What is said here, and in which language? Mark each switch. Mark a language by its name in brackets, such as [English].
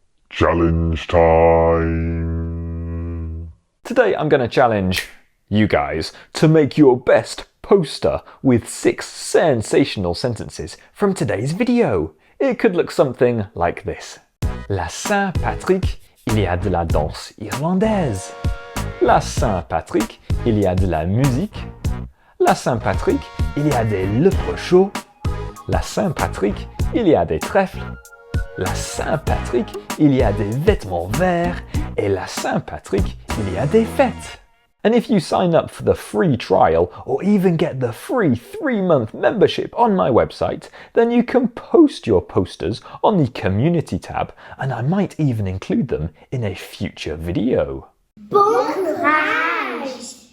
[English] challenge time. Today I'm going to challenge you guys to make your best poster with 6 sensational sentences from today's video. It could look something like this. [French] La Saint-Patrick, il y a de la danse irlandaise. La Saint-Patrick, il y a de la musique. La Saint-Patrick, il y a des lépreux chauds. La Saint-Patrick, il y a des trèfles. La Saint-Patrick, il y a des vêtements verts. Et la Saint-Patrick, il y a des fêtes. [English] And if you sign up for the free trial or even get the free 3-month membership on my website, then you can post your posters on the community tab, and I might even include them in a future video. [French] Bon courage!